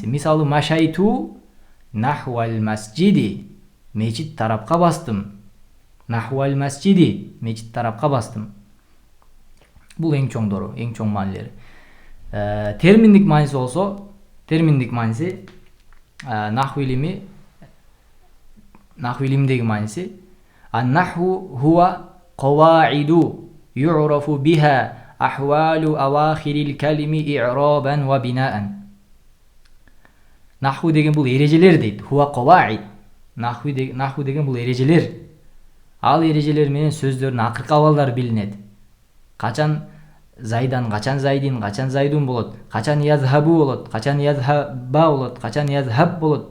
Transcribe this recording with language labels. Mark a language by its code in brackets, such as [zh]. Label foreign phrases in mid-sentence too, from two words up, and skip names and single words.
[ky] Мисалы [ar] مشيت نحو المسجد, [ky] мечит тарапка бастым. [ar] نحو المسجد, [ky] мечит тарапка бастым. Бул эң чоңдору, эң чоң маанилери. Терминдик мааниси болсо, терминдик мааниси наху илимдеги мааниси [ar] النحو هو قواعد يعرف بها أحوال أواخر الكلم إعرابا وبناء. [ky] Наху деген бул эрежелер дейт. [ar] هو قواعد. [ky] Наху деген бул эрежелер. Ал эрежелер менен сөздөрдүн акыркы абалдары билинет. Качан зайдан, качан зайдин, качан зайдун болот, качан язхабу болот, качан язхаба болот, качан язхаб болот.